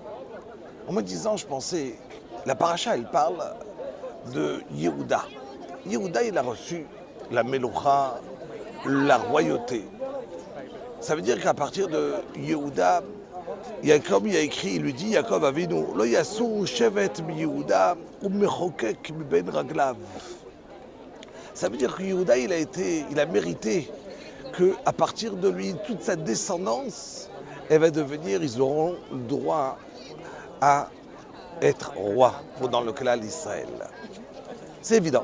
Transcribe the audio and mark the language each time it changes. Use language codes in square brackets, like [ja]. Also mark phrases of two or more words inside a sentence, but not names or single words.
[fr] En me disant, je pensais, la Parasha, elle parle de Yehuda. Yehuda, il a reçu la Meloucha, la royauté. Ça veut dire qu'à partir de Yehuda, Jacob il a écrit, il lui dit, Jacob Avinu, [he] לא יסור שבט מיהודה ומחוקק מבין רגליו. [fr] Ça veut dire que Yehuda, il a mérité qu'à partir de lui, toute sa descendance, elle va devenir, ils auront le droit à être roi dans le clan d'Israël. C'est évident.